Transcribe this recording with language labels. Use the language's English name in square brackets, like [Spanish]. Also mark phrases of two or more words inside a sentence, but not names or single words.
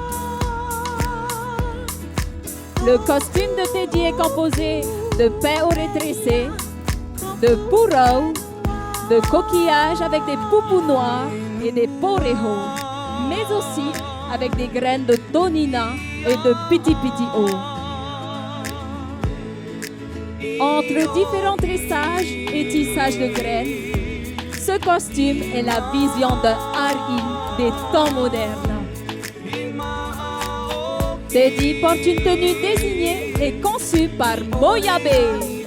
[French] Le costume de Teddy est composé de béoré tressé, de purau, de coquillages avec des poupous noirs et des poreho, mais aussi avec des graines de tonina et de piti-piti-o. Entre différents tressages et tissages de graines, ce costume est la vision de Hari des temps modernes. Teddy porte une tenue désignée et conçue par Moyabe.